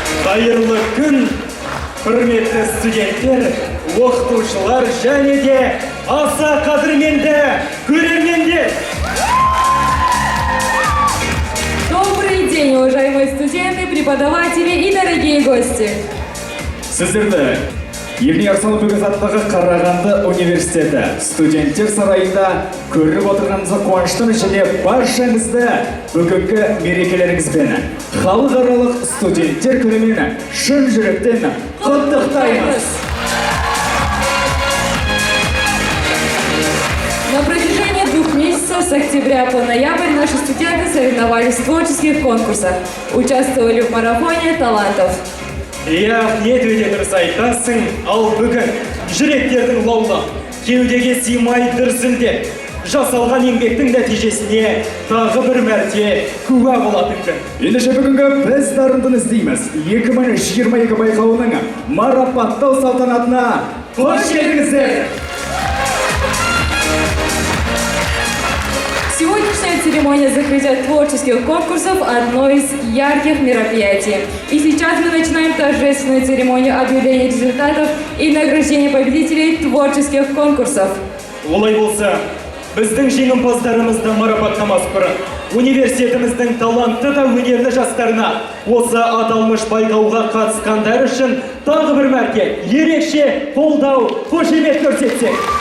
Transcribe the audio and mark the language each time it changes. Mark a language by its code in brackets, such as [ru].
[kk] Қайырлы күн, құрметті студенттер, оқытушылар және де аса қадірменді көрермендер. [ru] Добрый день, уважаемые студенты, преподаватели и дорогие гости. [kk] Сіздерді Евгений Арсалбеков атындағы Қарағанды университеті студенттер сарайында көріп отырғанымызға қуаныштымыз және баршаңызды бүгінгі мерекелеріңізбен халықаралық студенттер күнімен шын жүректен құттықтаймыз. [ru] На протяжении 2 месяцев с октября по ноябрь наши студенты соревновались в творческих конкурсах, участвовали в марафоне талантов. [kk] Рахмет, өте дұрыс айтасың, ал бүгін жүректердің лаулы, кеудеге сыймай дүрсілдеп, жасалған еңбектің нәтижесіне тағы бір мәрте куә болатын күн. Ендеше бүгінгі біз дарындыны іздейміз 2022 байқауының марапаттау салтанатына қош келдіңіздер! [ru] Праздничная церемония закрытия творческих конкурсов – одно из ярких мероприятий. И сейчас мы начинаем торжественную церемонию объявления результатов и награждения победителей творческих конкурсов. [kk] Олай болса, біздің жеңімпаздарымызды марапаттамас бұрын университетіміздің талантты да өнерлі жастарына осы аталмыш байқауға қатысқандар үшін тағы бір мәрте ерекше қолдау, қошемет көрсетсек.